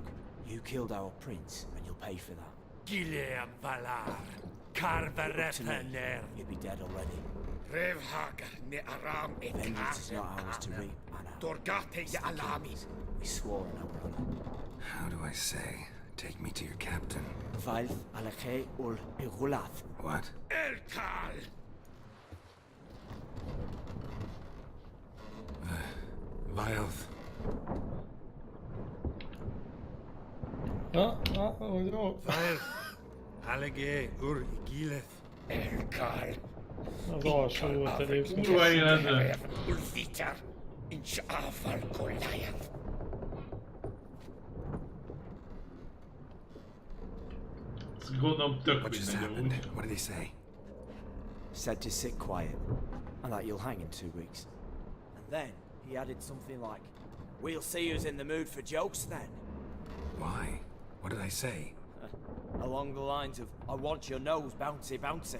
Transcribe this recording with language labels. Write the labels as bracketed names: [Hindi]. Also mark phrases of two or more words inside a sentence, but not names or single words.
[English] You killed our prince, and you'll pay for that. Gileam Valar, Carverepener. You'd be dead already. Revhagar ne aram Vengeance is not ours to reap, Anna. Dorgate ya alami. We swore an our honor. How do I say? Take me to your captain. Valth alakhe ul igulath. What? Elkal. Vilth. Valth, Alege ur Igileth. Elkal. [Hungarian] Az alsó volt egyébként. Kurva életben. Ulviter, Inchafal Goliath. Gondolom tök [English] What just [Hungarian] mindegy [English] happened? [Hungarian] amúgy. [English] What did he say? Said to sit quiet, and that you'll hang in 2 weeks. And then he added something like, "We'll see who's in the mood for jokes then." Why? What did I say? Along the lines of, "I want your nose bouncy bouncy."